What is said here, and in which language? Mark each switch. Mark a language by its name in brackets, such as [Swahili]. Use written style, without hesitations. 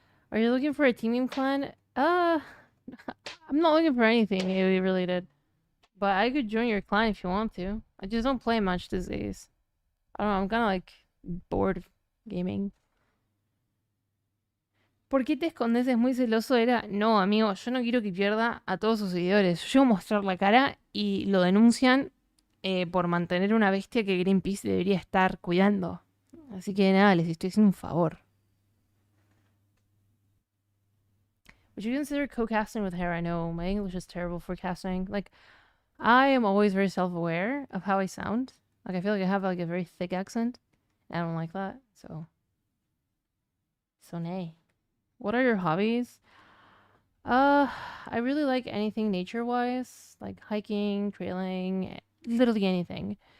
[English] Are you looking for a teaming clan? I'm not looking for anything AoE related. But I could join your clan if you want to. I just don't play much these days. I don't know, I'm kind of like bored of gaming. [Spanish] ¿Por qué te escondes? Es muy celoso, Era. No, amigo, yo no quiero que pierda a todos sus seguidores. Yo llego a mostrar la cara y lo denuncian por mantener una bestia que Greenpeace debería estar cuidando. Así que nada, les estoy haciendo un favor. [English] Would you consider co-casting with Hera? No, my English is terrible for casting. Like, I am always very self-aware of how I sound. Like, I feel like I have like a very thick accent. I don't like that, so nay. What are your hobbies? I really like anything nature-wise, like hiking, trailing, literally anything.